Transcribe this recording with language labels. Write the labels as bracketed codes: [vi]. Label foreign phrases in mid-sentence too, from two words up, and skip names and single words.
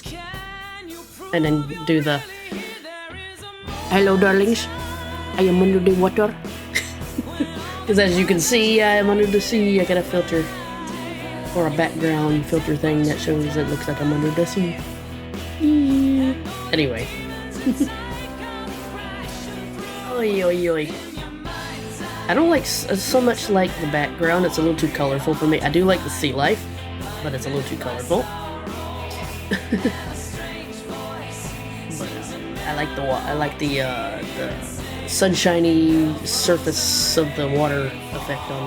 [en] And then do the... Hello, darlings. I am under the water. Because as you can see, I am under the sea. I got a filter. Or a background filter thing that shows it looks like I'm under the sea. Anyway. Oi, oi, oi. I don't like so much like the background. It's a little too colorful for me. I do like the sea life, but it's a little too colorful. But I like the sunshiny surface of the water effect on me.